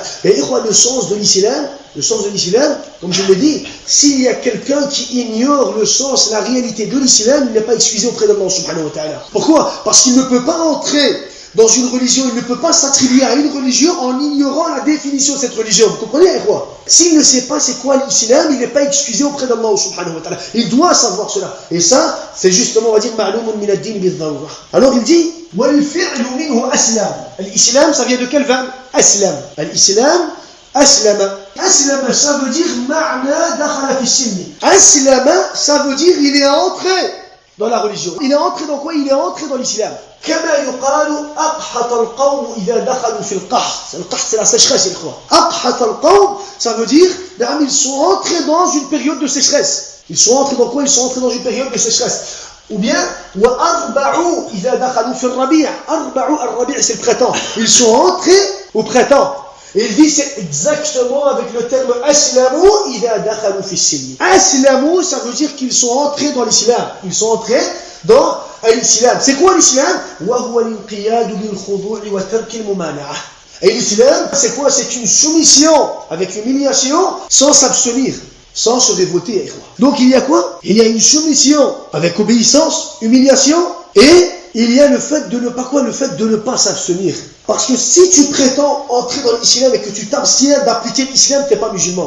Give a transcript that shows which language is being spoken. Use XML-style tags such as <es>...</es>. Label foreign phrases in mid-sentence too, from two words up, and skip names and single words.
<fr>Et le sens de l'islam, comme je l'ai dit, s'il y a quelqu'un qui ignore le sens, la réalité de l'islam, il n'est pas excusé auprès d'Allah</fr> <ar>سبحانه وتعالى.</ar> <fr>Pourquoi? Parce qu'il ne peut pas entrer dans une religion, il ne peut pas s'attribuer à une religion en ignorant la définition de cette religion. Vous comprenez quoi? S'il ne sait pas c'est quoi l'islam, il n'est pas excusé auprès d'Allah</fr> <ar>سبحانه وتعالى.</ar> <fr>Il doit savoir cela. Et ça, c'est justement, on va dire,</fr> <ar>معلوم من الدين بالضرورة.</ar> <fr>Alors il dit,</fr> <ar>والفعل منه أسلم.</ar> <fr>L'islam, ça vient de quel verbe? Aslam. L'islam, aslama. Aslama, ça veut dire</fr> <ar>معنى دخل في السلم.</ar> <fr>Aslama, ça veut dire il est entré dans la religion. Il est entré dans quoi? Il est entré dans l'islam.</fr> <ar>كما يقال أقحط القوم إذا دخلوا في القحط.</ar> <fr>القحط c'est la sécheresse, il croit.</fr> <ar>أقحط القوم,</ar> <fr>ça veut dire ils sont entrés dans une période de sécheresse. Ils sont entrés dans quoi? Ils sont entrés dans une période de sécheresse. Ou bien</fr> <ar>وأربعوا إذا دخلوا في الربيع. أربعوا الربيع</ar> <fr>c'est le printemps. Ils sont entrés au printemps. Et il dit c'est exactement avec le terme</fr> <ar>أسلموا إذا دخلوا في السلم.</ar> <fr>Aslamu, ça veut dire qu'ils sont entrés dans l'islam. Ils sont entrés dans l'islam. C'est quoi l'islam?</fr> <ar>وهو الانقياد بالخضوع وترك الممانعة.</ar> <fr>Et l'islam, c'est quoi? C'est une soumission avec humiliation sans s'abstenir, sans se révolter. Donc il y a quoi? Il y a une soumission avec obéissance, humiliation, et il y a le fait de ne pas quoi? Le fait de ne pas s'abstenir. Parce que si tu prétends entrer dans l'islam et que tu t'abstiens d'appliquer l'islam, tu n'es pas musulman.</fr>